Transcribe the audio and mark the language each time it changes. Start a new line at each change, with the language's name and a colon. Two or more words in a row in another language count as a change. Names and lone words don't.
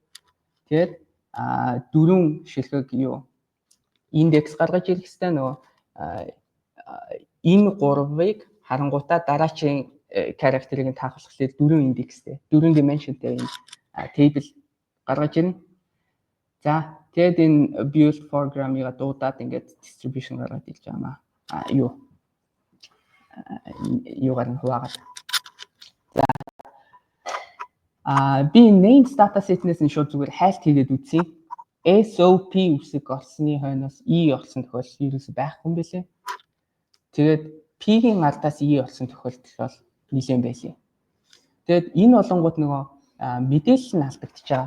Mongolian: Тэгээд 4 шилхэг индекс гаргаж ирэх хэрэгтэй нөгөө энэ 3-ыг харангуйтаа дараачийн character-ыг таахлахлаар 4 индекстэй 4 dimensionтэй энэ table гаргаж ирнэ. За тэгээд энэ
English: build program-
Mongolian: ыг дуудаад ингээд distribution гаргаад ирж байгаа юугаар нь хуваагаад. За би
English: names dataset-
Mongolian: нээс нь шууд зүгээр хайлт хийгээд үзье. SOP үсэг орсны хойноос E орсон тохиолдол ерөөсөй байхгүй юм байлээ. Тэгээд P-ийн ардаас E орсон тохиолдол бол нэлээд байлээ. Тэгээд энэ болонгууд нөгөө мэдээлэл нь алдагдчихж байгаа.